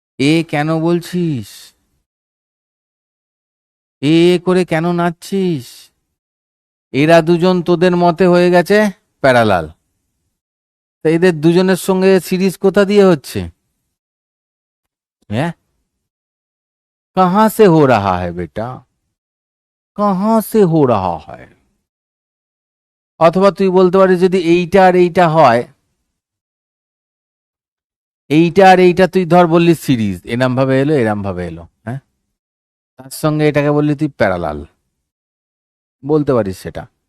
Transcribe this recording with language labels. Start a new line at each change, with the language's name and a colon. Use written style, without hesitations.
Bangla: এ কেন বলছিস? এ করে কেন নাচছিস? এরা দুজন তোদের মতে হয়ে গেছে প্যারালাল, তা এদের দুজনের সঙ্গে সিরিজ কোথা দিয়ে হচ্ছে?
Hindi: হ্যাঁ, कहाँ से हो रहा है बेटा, कहाँ से हो रहा है?
Bangla: অথবা তুই বলতে পারিস, যদি এইটা আর এইটা হয়, এইটা আর এইটা তুই ধর বললি সিরিজ, এরম ভাবে এলো এরম ভাবে এলো, হ্যাঁ, তার সঙ্গে এটাকে বললি তুই প্যারালাল, বলতে পারিস সেটা।